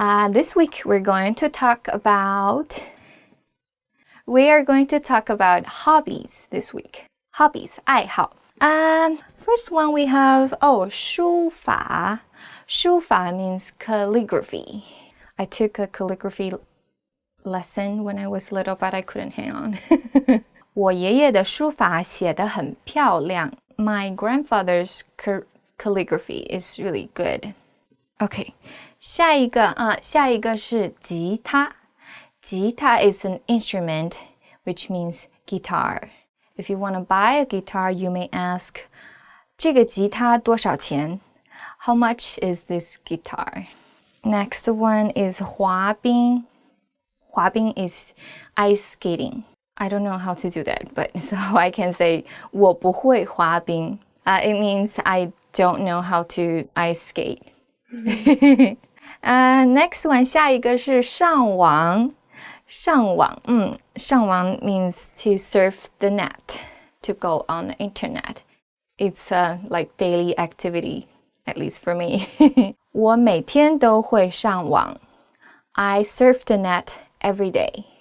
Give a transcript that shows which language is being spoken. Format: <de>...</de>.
<en>This week we are going to talk about hobbies this week. Hobbies, 爱好.First one we have, 书法. 书法 means calligraphy. I took a calligraphy lesson when I was little, but I couldn't hang on.</en> <zh>我爷爷的书法写得很漂亮.</zh> <en>My grandfather's calligraphy is really good.</en> <zh>Okay, 下一个是吉他.</zh> <en>吉他 is an instrument, which means guitar. If you want to buy a guitar, you may ask,</en> <zh>这个吉他多少钱?</zh> <en>How much is this guitar? Next one is 滑冰. 滑冰 is ice skating. I don't know how to do that, but so I can say</en> <zh>我不会滑冰.</zh> <en>It means I don't know how to ice skate. Next one,</en> <zh>下一个是上网。</zh> <en>上网means to surf the net, to go on the internet. It's a like daily activity, at least for me.</en> <zh>我每天都会上网.</zh> <en>I surf the net every day.</en>